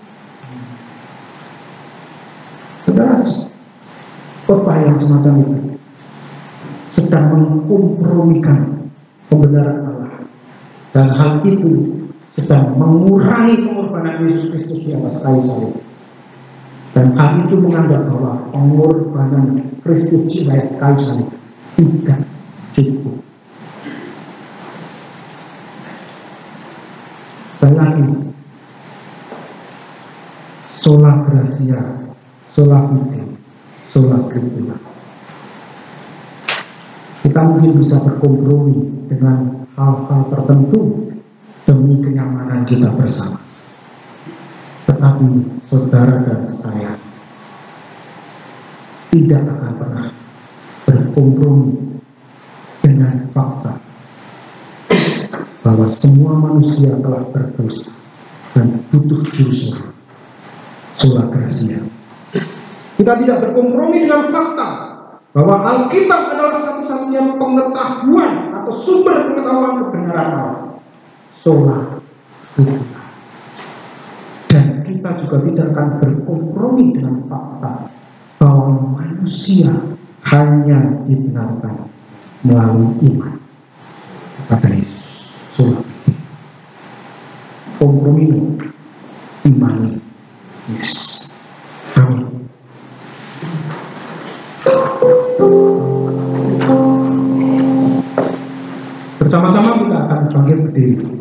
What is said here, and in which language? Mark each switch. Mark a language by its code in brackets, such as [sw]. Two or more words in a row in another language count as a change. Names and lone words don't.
[id] Saudara, khotbah yang semacam itu sedang mengkompromikan pembenaran Allah, dan hal itu sedang mengurangi pengorbanan Yesus Kristus di atas kayu salib. Dan hal itu menganggap bahwa pengorbanan Kristus di atas kayu salib tidak cukup. Sekali lagi, [la] sola gratia, sola fide, sola scriptura. [id] Kita mungkin bisa berkompromi dengan hal-hal tertentu demi kenyamanan kita bersama. Tetapi saudara dan saya tidak akan pernah berkompromi dengan fakta bahwa semua manusia telah berdosa dan butuh juru selamat, [la] sola gratia. [id] Kita tidak berkompromi dengan fakta bahwa Alkitab adalah satu-satunya pengetahuan atau sumber pengetahuan kebenaran Allah, [la] sola scriptura. [id] Dan kita juga tidak akan berkompromi dengan fakta bahwa manusia hanya dibenarkan melalui iman kepada Yesus, [la] sola fide. [id] Kompromi imani, yes, amin. Bersama-sama kita akan bangkit berdiri.